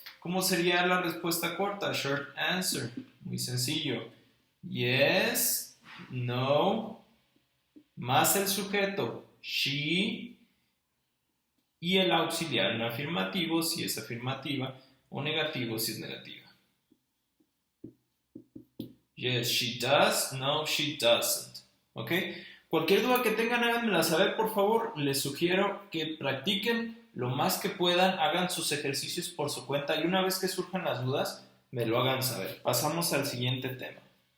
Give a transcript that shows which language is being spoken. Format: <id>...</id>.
<es>¿Cómo sería la respuesta corta?</es> <en>Short answer,</en> <es>muy sencillo. Yes, no, más el sujeto, she, y el auxiliar en afirmativo si es afirmativa o negativo si es negativa.</es> <en>Yes, she does, no, she doesn't.</en> <es>¿Ok? Cualquier duda que tengan, háganmela saber, por favor. Les sugiero que practiquen lo más que puedan, hagan sus ejercicios por su cuenta y una vez que surjan las dudas, me lo hagan saber. Pasamos al siguiente tema.</es>